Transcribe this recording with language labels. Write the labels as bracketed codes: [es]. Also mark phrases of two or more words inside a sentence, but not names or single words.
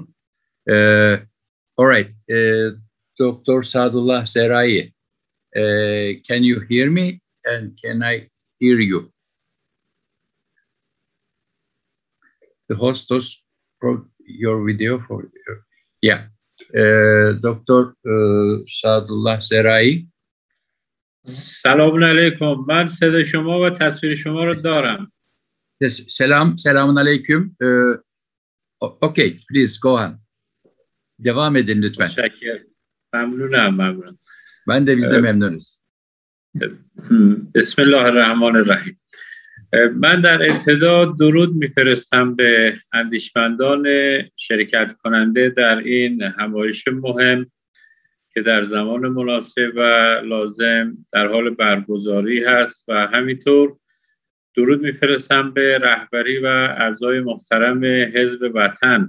[en] All right, Dr. Saadullah Zerai, can you hear me? And can I hear you? The host your video for yeah. Dr. Saadullah Zerai. [fa] سلام علیکم. من صدای شما و تصویر شما رو دارم. [tr] Selamun aleyküm. [en] Okay, please go on. [tr] Devam edin lütfen. Teşekkür. Memnunum. Ben de biz de memnunuz. [ar] Bismillahirrahmanirrahim. [fa] من در ابتدا درود میفرستم به اندیشمندان شرکت کننده در این همایش مهم که در زمان مناسب و لازم در حال برگزاری هست، و همینطور درود میفرستم به رهبری و اعضای محترم حزب وطن.